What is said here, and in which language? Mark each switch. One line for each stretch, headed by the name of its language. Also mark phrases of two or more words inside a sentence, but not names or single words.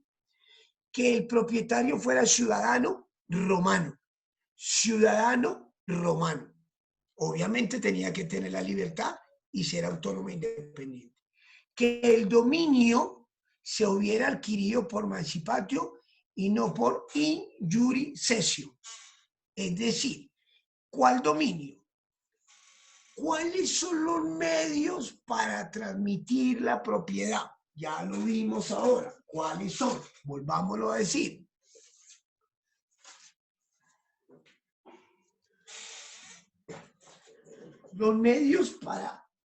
Spanish: Que el propietario fuera ciudadano romano. Ciudadano romano. Obviamente tenía que tener la libertad y ser autónomo e independiente. Que el dominio se hubiera adquirido por emancipatio y no por
Latin: in iure cessio.
Spanish: Es decir, ¿cuál dominio? ¿Cuáles son los medios para transmitir la propiedad? Ya lo vimos ahora. ¿Cuáles son? Volvámoslo a decir. Los medios para...